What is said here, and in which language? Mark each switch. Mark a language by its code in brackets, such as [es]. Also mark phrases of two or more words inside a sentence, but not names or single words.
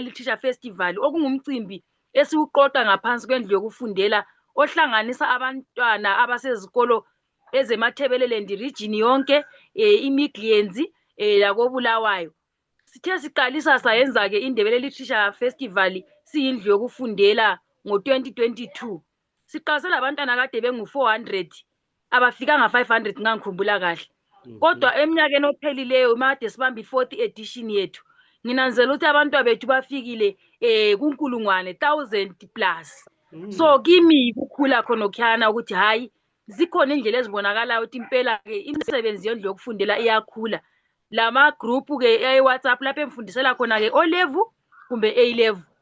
[nd] Literature Festival okungumcimbi esiwuqoqa ngaphansi kwendlu yokufundela ohlanganisa abantwana abasezikolo ezemathebeleland region yonke iMidlands lakobulawayo sithe siqalisa sayenza ke iNdebele Literature Festival siyindlu yokufundela ngo-2022 siqalise labantwana kade bengu-400 abafika nga-500 ngangikhumbula kahle kodwa eminyakeni ophelileyo made sibamba i- [en] 4th edition [nd] yethu nginanzela ukuthi abantwana bethu bafikile kunkulungwane 1000 [en] plus so [nd] kimi kukhula khonokhana ukuthi hayi zikhona indlela ezibonakalayo ukuthi impela ke imisebenzi yendlu yokufundela iyakhula lama group ke eWhatsApp lapho emfundisela khona ke O level kumbe A level